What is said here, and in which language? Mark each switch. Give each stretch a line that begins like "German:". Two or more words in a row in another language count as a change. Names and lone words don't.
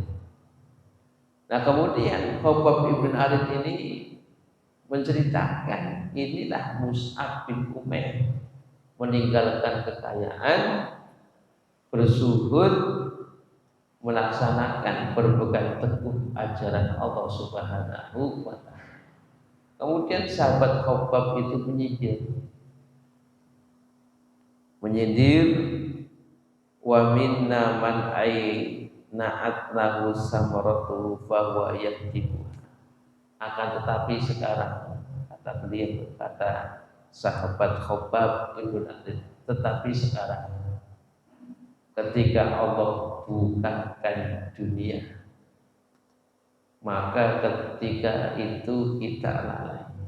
Indonesian: Nah, kemudian Khabbab ibn al-Arid ini menceritakan, inilah Mus'ab bin Umair meninggalkan kekayaan, berzuhud, melaksanakan, berpegang teguh ajaran Allah
Arabic: Subhanahu wa ta'ala.
Indonesian: Kemudian sahabat Khabbab itu menyindir,
Arabic: wa minna man na'at lahu samaratu fa huwa yaktibu.
Indonesian: Akan tetapi sekarang, kata sahabat Khabbab ibn Arid, tetapi sekarang ketika Allah bukakan dunia, maka ketika itu kita lalai.